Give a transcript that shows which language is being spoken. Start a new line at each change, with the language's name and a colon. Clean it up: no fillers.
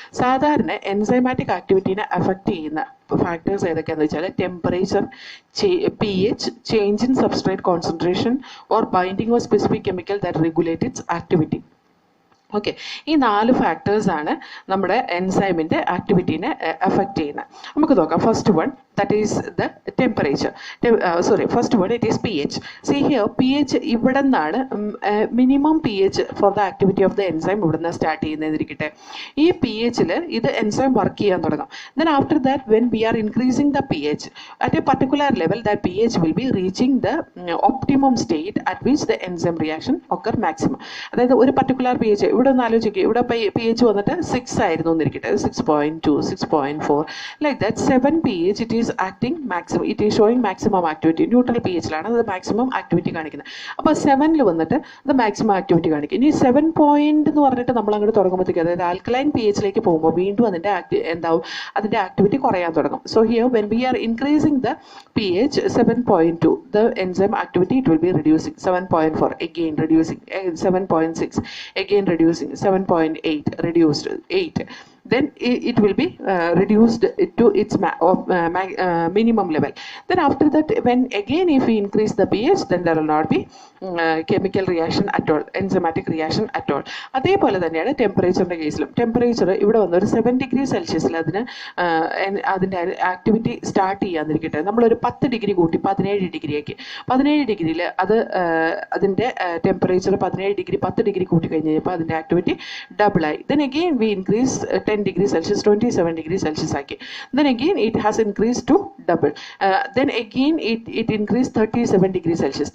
Malayalam: സാധാരണ enzymatic ആക്ടിവിറ്റീനെ affect ചെയ്യുന്ന factors ഏതൊക്കെയാണെന്ന് വെച്ചാൽ temperature,
English: pH, change in substrate concentration or binding of specific chemical that regulate its activity.
Malayalam: Okay, ഈ 4 ഫാക്ടേഴ്സാണ് നമ്മുടെ എൻസൈമിൻ്റെ ആക്ടിവിറ്റീനെ affect ചെയ്യുന്നത്. നമുക്ക് നോക്കാം.
English: First one that is the temperature. First one it is pH.
Malayalam: See here, pH ഇവിടെ നിന്നാണ് minimum pH
English: for the activity of the enzyme
Malayalam: ഇവിടെ നിന്ന് start ചെയ്യുന്നതിരിക്കട്ടെ. ഈ pHൽ ഇത് എൻസൈം വർക്ക് ചെയ്യാൻ തുടങ്ങും.
English: Then after that when we are increasing the pH at a particular level, that pH will be reaching the optimum state at which the enzyme reaction occur maximum.
Malayalam: അതായത് ഒരു particular pH ഇവിടെ ഒന്ന് ആലോചിക്കുക. ഇവിടെ pH വന്നിട്ട് 6 ആയിരുന്നു എന്നിരിക്കട്ടെ, 6.2, 6.4 like that. 7 pH it is
English: is acting maximum, it is showing maximum activity.
Malayalam: Neutral pH-ലാണ് അത് maximum activity കാണിക്കുന്നത്. അപ്പോൾ 7ൽ വന്നിട്ട് അത് maximum activity കാണിക്കും. ഇനി 7 പോയിന്റ് എന്ന് പറഞ്ഞിട്ട് നമ്മൾ അങ്ങോട്ട് തുടങ്ങുമ്പോഴത്തേക്ക്, അതായത് ആൽക്കലൈൻ pH-ലേക്ക് പോകുമ്പോൾ വീണ്ടും അതിൻ്റെ അതിൻ്റെ ആക്ടിവിറ്റി കുറയാൻ തുടങ്ങും.
English: So here when we are increasing the pH 7.2, the enzyme activity it will be reducing. 7.4 again reducing, 7.6 again reducing, 7.8 reduced, 8, then it will be reduced to its minimum level. Then after that, when again if we increase the pH, then there will not be chemical reaction at all, enzymatic reaction at all.
Malayalam: അതേപോലെ തന്നെയാണ് ടെമ്പറേച്ചറിൻ്റെ കേസിലും. Temperature ഇവിടെ വന്ന് ഒരു 7 degree സെൽഷ്യസിൽ അതിൻ്റെ activity start ചെയ്യാതിരിക്കട്ടെ, നമ്മളൊരു 10 degree കൂട്ടി 17 ഡിഗ്രിയാക്കി. 17 ഡിഗ്രിയിൽ അതിൻ്റെ ടെമ്പറേച്ചർ 17 ഡിഗ്രി 10 ഡിഗ്രി കൂട്ടി കഴിഞ്ഞ് കഴിഞ്ഞപ്പോൾ അതിൻ്റെ activity ഡബിളായി.
English: Then again we increase 10 degrees Celsius, 27 degrees Celsius ആക്കി. Then again it has increased to double. Then again it increased 37 degrees Celsius.